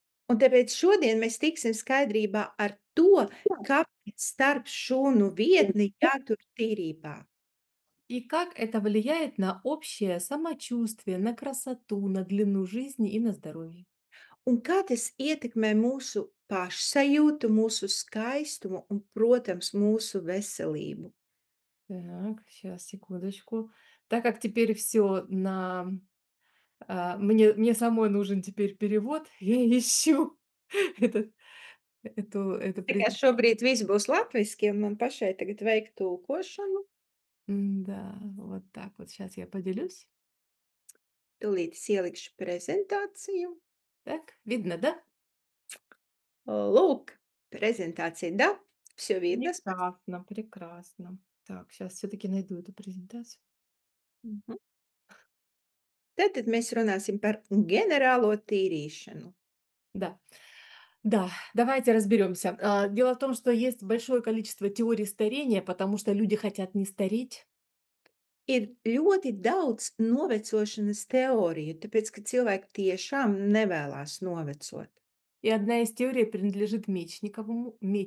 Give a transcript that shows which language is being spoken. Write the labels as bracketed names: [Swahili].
[Latvian] Un tāpēc šodien mēs tiksim skaidrībā ar to, kāpēc starp šūnu vietni jātur tīrībā. [Russian] и как это влияет на общее самочувствие, на красоту, на длину жизни и на здоровье. [Latvian] Un kā tas ietekmē mūsu pašsajūtu, mūsu skaistumu un, protams, mūsu veselību. [Russian] Так, сейчас, секундочку. Так как теперь все на мне самой нужен теперь перевод, я ищу этот эту [Latvian] Tā kā [Russian] презен [Latvian] šobrīd viss būs latviski un man pašai tagad veikt tulkošanu, [Russian] да вот так вот. Сейчас я поделюсь. [Latvian] tūlīt es ielikšu prezentāciju. [Russian] Так, видно, да? Лук, презентация, да, все видно, спасибо. Прекрасно, прекрасно. Так, сейчас все таки найду эту презентацию. Мгм. [Latvian] Tātad mēs runāsim par ģenerālo tīrīšanu. [Russian] Да. Да, давайте разберемся. Дело в том, что есть большое количество теорий старения, потому что люди хотят не стареть. [Latvian] Ir ļoti daudz novecošanas teoriju, tāpēc, ka cilvēki tiešām nevēlas novecot. [Russian] И одна из теорий принадлежит Мечникову